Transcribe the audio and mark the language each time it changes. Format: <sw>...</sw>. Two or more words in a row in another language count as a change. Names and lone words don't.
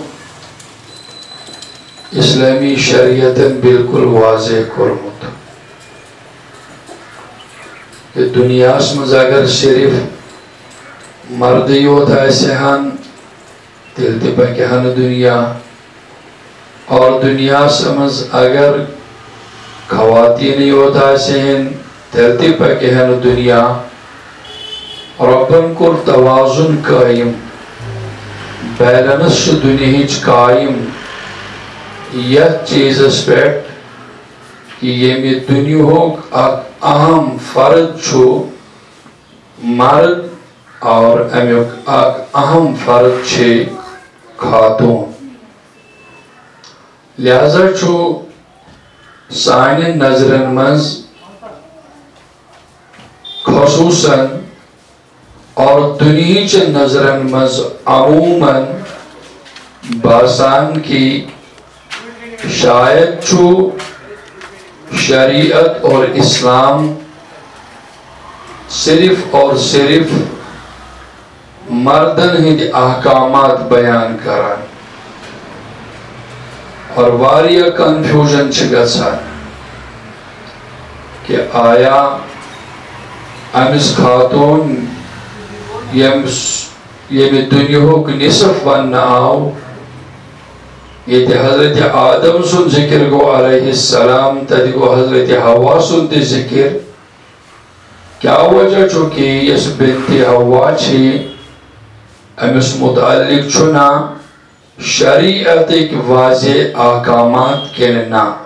<ks>اسلامی شریعتن بالکل واضح کرمت کہ دنیاس مز اگر صرف مرد یوت آسہن تیل تہ پکہن دنیا اور دنیاس مز اگر خواتین یوت آسہن تیل تہ پکہن دنیا. ربن کور توازن قائم بیلنس دنیاچ قائم یت چیزس پیٹ کہ یمی دنیاوک اہم فرد چھو مرد اور امیوک اہم فرد چھے خاتون. لہذا چھو سانہِ نظرن منٛز خصوصاً اور دنہیچ نظرن منٛز عموماً باسان کہ شاید چھُ شریعت اور اسلام صرف اور صرف مردن ہند احکامات بیان کران اور واریاہ کنفیوژن چھ گژھان کہ آیا امس خاتون یمہ دنیاہُک نصف وننہٕ آو ییٚتہِ حضرت آدم سُنٛد ذکر گوٚو علیہ السلام تتہِ گوٚو حضرت حوا سُنٛد تہِ ذکر کیا وجہ چھُ کہ یس بنت حوا چھ امس متعلق چھُنا شریعتک واضح احکامات کِنہٕ نہ</ks>